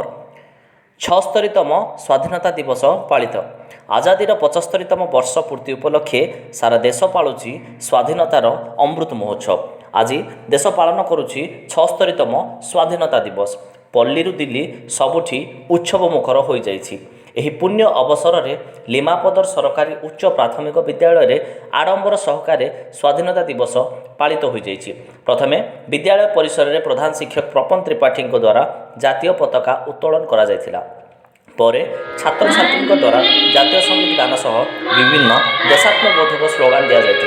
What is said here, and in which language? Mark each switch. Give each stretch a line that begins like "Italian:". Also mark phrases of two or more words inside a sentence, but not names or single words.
Odia: 76ତମ ସ୍ୱାଧୀନତା ଦିବସ ପାଳିତ। ଆଜାଦୀର 75ତମ ବର୍ଷ ପୂର୍ତ୍ତି ଉପଲକ୍ଷେ ସାରା ଦେଶ ପାଳୁଛି ସ୍ୱାଧୀନତାର ଅମୃତ ମହୋତ୍ସବ। ଆଜି ଦେଶ ପାଳନ କରୁଛି 76ତମ ସ୍ୱାଧୀନତା ଦିବସ। ପଲ୍ଲୀରୁ ଦିଲ୍ଲୀ ସବୁଠି ଉତ୍ସବ ମୁଖର ହୋଇ ଯାଇଛି। ଏହି ପୁଣ୍ୟ ଅବସରରେ ଲିମାପଦର ସରକାରୀ ଉଚ୍ଚ ପ୍ରାଥମିକ ବିଦ୍ୟାଳୟରେ ଆଡ଼ମ୍ବର ସହକାରେ ସ୍ୱାଧୀନତା ଦିବସ ପାଳିତ ହୋଇଯାଇଛି। ପ୍ରଥମେ ବିଦ୍ୟାଳୟ ପରିସରରେ ପ୍ରଧାନ ଶିକ୍ଷକ ପ୍ରପନ ତ୍ରିପାଠୀଙ୍କ ଦ୍ୱାରା ଜାତୀୟ ପତାକା ଉତ୍ତୋଳନ କରାଯାଇଥିଲା। ପରେ ଛାତ୍ରଛାତ୍ରୀଙ୍କ ଦ୍ୱାରା ଜାତୀୟ ସଙ୍ଗୀତ ଗାନ ସହ ବିଭିନ୍ନ ଦେଶାତ୍ମବୋଧକ ସ୍ଲୋଗାନ ଦିଆଯାଇଥିଲା।